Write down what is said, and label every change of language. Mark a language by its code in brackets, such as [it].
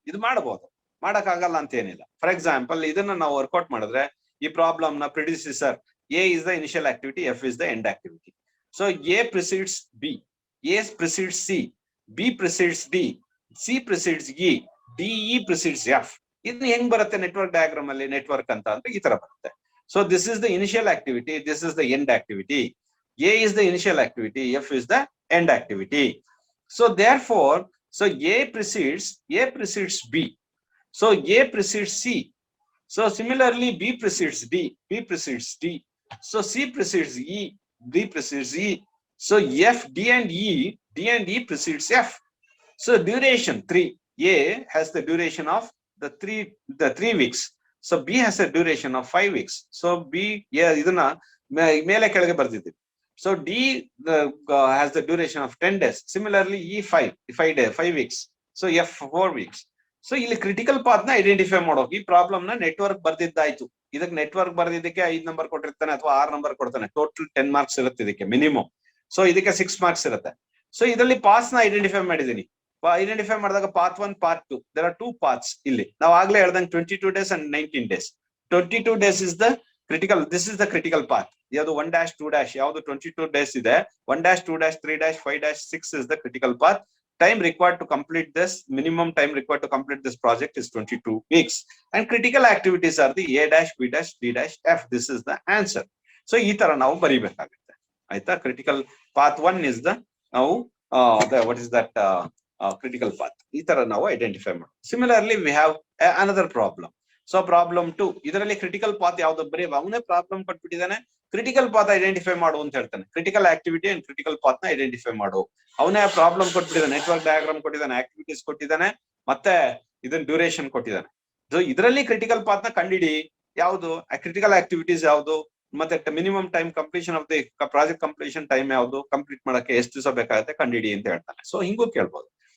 [kn] ಇದು ಮಾಡಬಹುದು, ಮಾಡಕ್ ಆಗಲ್ಲ ಅಂತ ಏನಿಲ್ಲ. ಫಾರ್ ಎಕ್ಸಾಂಪಲ್ ಇದನ್ನ ನಾವು ವರ್ಕೌಟ್ ಮಾಡಿದ್ರೆ ಈ ಪ್ರಾಬ್ಲಮ್ ನ ಪ್ರಿಡಿಸಿಸರ್ [en] A is the initial activity, F is the end activity. So A precedes B, A precedes C, B precedes D, C precedes E, D E precedes F. [kn] ಇದು ಹೆಂಗ್ ಬರುತ್ತೆ network diagram ಅಲ್ಲಿ? Network ಅಂತ ಅಂದ್ರೆ ಈ ತರ ಬರುತ್ತೆ. [en] So this is the initial activity, this is the end activity. A is the initial activity, F is the end activity. So therefore, so A precedes B. So A precedes C. So similarly B precedes D, B precedes D. So C precedes E, D precedes E. So F, D and E precedes F. So duration 3. A has the duration of the 3 weeks. So B has a duration of 5 weeks. [kn] So B, ಇದನ್ನ ಮೇಲೆ ಕೆಳಗೆ ಬರ್ದಿದ್ದೀವಿ. [en] So D has the duration of 10 days. Similarly E 5 weeks. So F 4 weeks. [kn] So ಇಲ್ಲಿ critical path ನ identify ಮಾಡೋಕೆ ಈ problem ನ network ಬರ್ದಿದ್ದಾಯ್ತು. ಇದಕ್ಕೆ network ಬರ್ದಿದ್ದಕ್ಕೆ 5 number ಕೊಟ್ಟಿರ್ತಾನೆ ಅಥವಾ 6 ನಂಬರ್ ಕೊಡ್ತಾನೆ. ಟೋಟಲ್ 10 ಮಾರ್ಕ್ಸ್ ಇರುತ್ತೆ ಇದಕ್ಕೆ ಮಿನಿಮಮ್. ಸೊ ಇದಕ್ಕೆ 6 ಮಾರ್ಕ್ಸ್ ಇರುತ್ತೆ. ಸೊ ಇದರಲ್ಲಿ ಪಾತ್ಸ್ ನ ಐಡೆಂಟಿಫೈ ಮಾಡಿದೀನಿ. ಐಡೆಂಟಿಫೈ ಮಾಡಿದಾಗ path 1, path 2, [en] There are 2 paths. [kn] ಇಲ್ಲಿ ನಾವು ಆಗ್ಲೇ ಹೇಳ್ದಂಗೆ 22 days and 19 days. [en] 22 days is the critical, this is the critical path. [kn] ಯಾವುದು 1-2- ಯಾವುದು 22 days ಇದೆ, [en] 1-2-3-5-6 is the critical path. Time required to complete this, minimum time required to complete this project is 22 weeks. And critical activities are the A-B-D-F. This is the answer. [kn] So ಈ ತರ ನಾವು ಬರೀಬೇಕಾಗುತ್ತೆ. ಆಯ್ತಾ? [en] critical path 1 is the ನಾವು what is that critical path. [kn] ಈ ತರ ನಾವು identify ಮಾಡೋದು. [en] Similarly we have another problem. [kn] So problem 2, ಇದರಲ್ಲಿ ಕ್ರಿಟಿಕಲ್ ಪಾತ್ ಯಾವ್ದು ಬರೀ ಅವನೇ ಪ್ರಾಬ್ಲಮ್ ಕೊಟ್ಬಿಟ್ಟಿದ್ದಾನೆ, ಕ್ರಿಟಿಕಲ್ ಪಾತ್ ಐಡೆಂಟಿಫೈ ಮಾಡು ಅಂತ ಹೇಳ್ತಾನೆ. Critical activity and critical path ನ ಐಡೆಂಟಿಫೈ ಮಾಡು. ಅವನೇ ಪ್ರಾಬ್ಲಮ್ ಕೊಟ್ಬಿಟ್ಟಿದ್ದಾನೆ, ನೆಟ್ವರ್ಕ್ ಡಯಾಗ್ರಾಮ್ ಕೊಟ್ಟಿದ್ದಾನೆ, ಆಕ್ಟಿವಿಟೀಸ್ ಕೊಟ್ಟಿದ್ದಾನೆ, ಮತ್ತೆ ಇದನ್ನ ಡ್ಯೂರೇಷನ್ ಕೊಟ್ಟಿದ್ದಾನೆ. ಸೊ ಇದರಲ್ಲಿ ಕ್ರಿಟಿಕಲ್ ಪಾತ್ ನ ಕಂಡಿಡಿ, ಯಾವುದು ಕ್ರಿಟಿಕಲ್ ಆಕ್ಟಿವಿಟೀಸ್ ಯಾವುದು, ಮತ್ತೆ [en] minimum time completion of the project completion time [kn] ಯಾವುದು, ಕಂಪ್ಲೀಟ್ ಮಾಡಕ್ಕೆ ಎಷ್ಟು ದಿವಸ ಬೇಕಾಗುತ್ತೆ ಕಂಡಿಡಿ ಅಂತ ಹೇಳ್ತಾನೆ. ಸೊ ಹಿಂಗೂ ಕೇಳ್ಬೋದು.